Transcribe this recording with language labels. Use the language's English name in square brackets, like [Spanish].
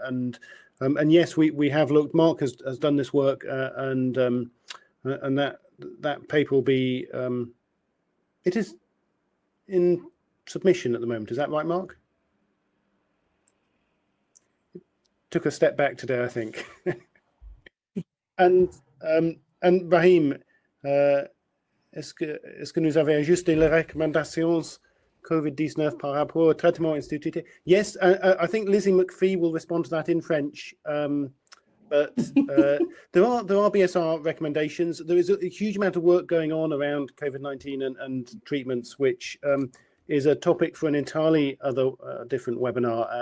[English] And yes, we have looked. Mark has done this work, and that paper will be. It is in submission at the moment. Is that right, Mark? Took a step back today, I think. [French] and Brahim, est-ce que nous avons ajusté les recommandations COVID-19 par rapport au traitement institué? [English] Yes, I think Lizzie McPhee will respond to that in French. But there are BSR recommendations. There is a huge amount of work going on around COVID-19 and treatments, which is a topic for an entirely different webinar.